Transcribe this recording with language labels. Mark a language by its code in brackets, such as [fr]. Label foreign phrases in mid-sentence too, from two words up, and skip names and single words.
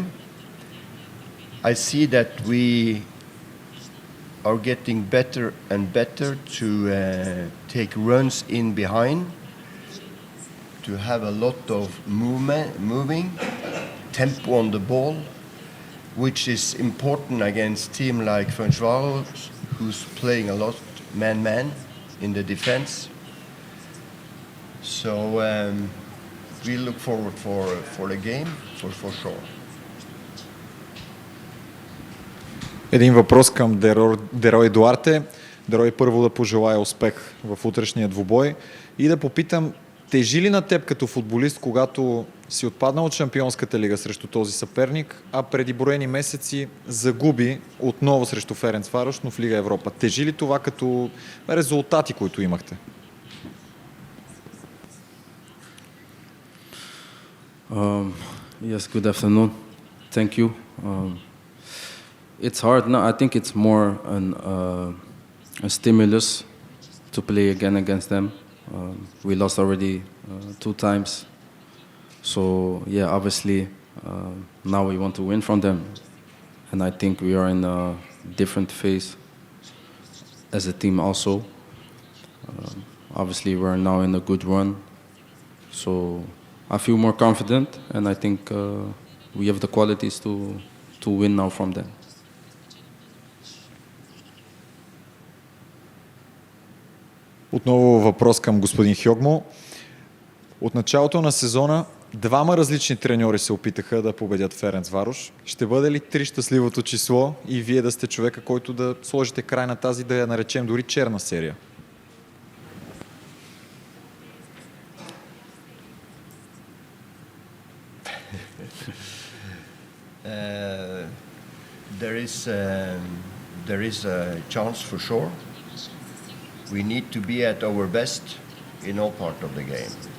[en] I see that we are getting better and better to take runs in behind, to have a lot of moving, tempo on the ball, which is important against team like Ferencváros, who's playing a lot man-man in the defense. So we look forward for the game for sure. [bg] Един въпрос към Дерой Дуарте. Дерой, първо да пожелая успех в утрешния двубой и да попитам, тежи ли на теб като футболист, когато си отпаднал от Шампионската лига срещу този съперник, а преди броени месеци загуби отново срещу Ференцварош, но в Лига Европа? Тежи ли това като резултати, които имахте? [en] Yes, good afternoon. Thank you. It's hard now. I think it's more a stimulus to play again against them. We lost already 2 times. So, yeah, obviously, now we want to win from them. And I think we are in a different phase as a team also. Obviously, we're now in a good run. So I feel more confident, and I think we have the qualities to win now from them. [bg] Отново въпрос към господин Хьогмо. От началото на сезона 2 различни треньори се опитаха да победят Ференцварош. Ще бъде ли 3 щастливото число и вие да сте човека, който да сложите край на тази, да я наречем дори черна серия? [en] There is a chance for sure. We need to be at our best in all part of the game.